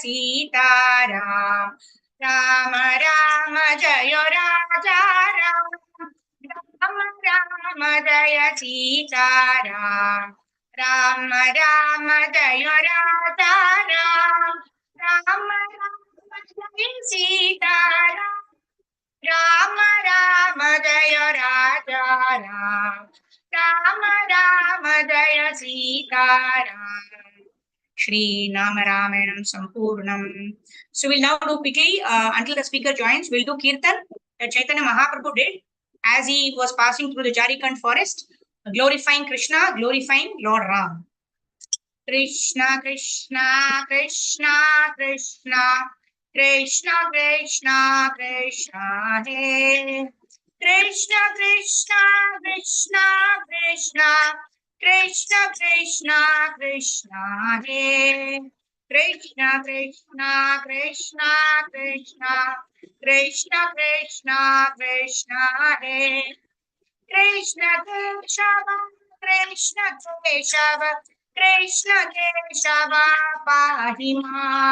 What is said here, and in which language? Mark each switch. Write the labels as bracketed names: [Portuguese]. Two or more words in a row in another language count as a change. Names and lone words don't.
[Hindi] सीताराम राम राम जय राजा राम राम राम जय सीताराम राम राम जय राजा राम राम राम जय सीताराम राम राम जय राजा राम राम राम जय सीताराम। [Sanskrit] श्री नाम रामायण सम्पूर्णम्. [English] So we'll now do quickly until the speaker joins. We'll do Kirtan that Chaitanya Mahaprabhu did as he was passing through the Jharkhand forest, glorifying Krishna, glorifying Lord Ram. Krishna Krishna Krishna Krishna Krishna Krishna Krishna [Sanskrit] हे कृष्ण कृष्ण कृष्ण कृष्ण कृष्ण कृष्ण कृष्ण हे कृष्ण कृष्ण कृष्ण कृष्ण कृष्ण कृष्ण कृष्ण हे कृष्ण केशव कृष्ण केशव कृष्ण केशव पाहिमा